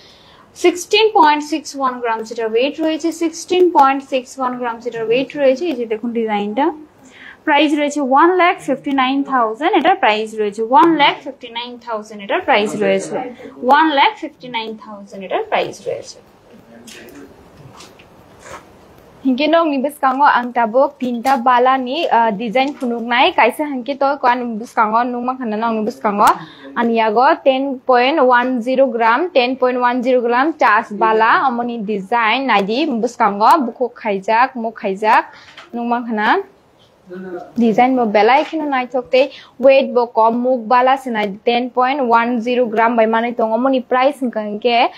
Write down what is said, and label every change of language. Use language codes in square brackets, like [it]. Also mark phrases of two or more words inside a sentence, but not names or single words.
[bn] 16.61 গ্রামস এটার ওয়েট রয়েছে 16.61 গ্রামস এটার ওয়েট রয়েছে এই যে দেখুন ডিজাইনটা প্রাইস রয়েছে 1,59,000 এটার প্রাইস রয়েছে 1,59,000 এটার প্রাইস রয়েছে 1,59,000 এটার প্রাইস রয়েছে [trp] Hingke nong ni biskango ang tabok tinta bala ni design phunuk nai kaisa hangke to kwan biskango nungma khana nong ni biskango aniago 10.10 gram 10.10 gram chas bala amoni design naidi biskango buko khaijak muk khaijak nungma khana design bo belai khino nai thokte weight bo kom muk bala sinai 10.10 gram bai manai tong amoni price hingke